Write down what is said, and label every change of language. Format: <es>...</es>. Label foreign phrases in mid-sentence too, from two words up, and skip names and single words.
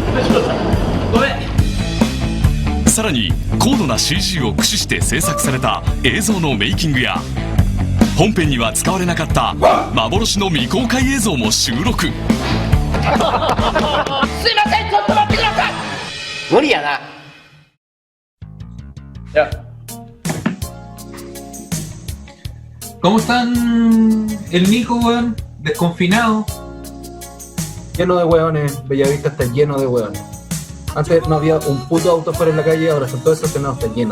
<ja>さらに高度な CG を駆使して制作された映像のメイキングや、本編には使われなかった幻の未公開映像も収録。すいません、ちょっと待ってください。無理やな。</ja> <es>Ya. ¿Cómo están el Nico, weón? Desconfinado. Lleno de hueones, Bellavista está lleno de hueones. Antes no había un puto auto fuera en la calle, ahora son todos estacionados, están llenos.</es>